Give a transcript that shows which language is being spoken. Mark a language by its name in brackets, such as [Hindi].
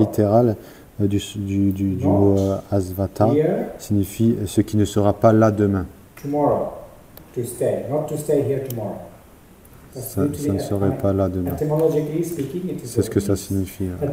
[French] littérale du mot Asvata signifie ce qui ne sera pas là demain. [English] Tomorrow, to stay, not to stay here tomorrow. [French] Ça ne serait pas là demain. C'est ce que ça signifie.